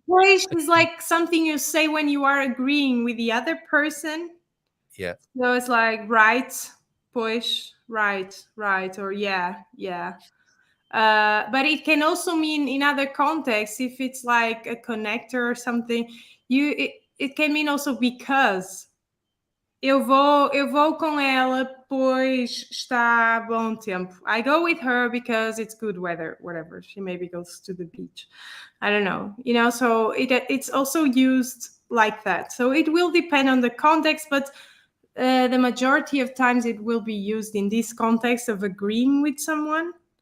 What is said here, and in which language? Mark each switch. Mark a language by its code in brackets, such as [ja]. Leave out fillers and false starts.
[en] poish is like something you say when you are agreeing with the other person. Yeah. So it's like right, poish. Right, or yeah. But it can also mean in other contexts, if it's like a connector or something, it can mean also because. [pt] Eu vou com ela, pois está bom tempo. [en] I go with her because it's good weather, whatever. She maybe goes to the beach. I don't know. So it's also used like that. So it will depend on the context, but the majority of times it will be used in this context of agreeing with someone.